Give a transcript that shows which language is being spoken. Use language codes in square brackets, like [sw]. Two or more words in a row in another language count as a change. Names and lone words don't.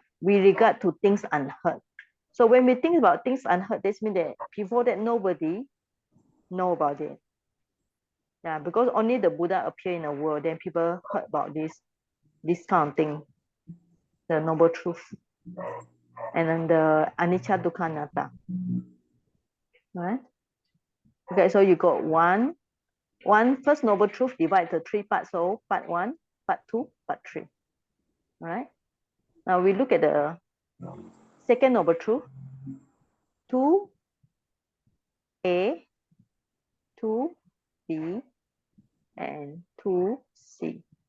[en] We regard to things unheard. So when we think about things unheard, this means that before that nobody know about it. Yeah, because only the Buddha appear in the world, then people heard about this kind of thing, the noble truth, and then the [pi] anicca dukkha anatta. [en] Right? Okay, so you got one first noble truth divided into 3 parts. So part 1, part 2, part 3. All right. Now we look at the second noble truth. 2A, 2B, and 2C.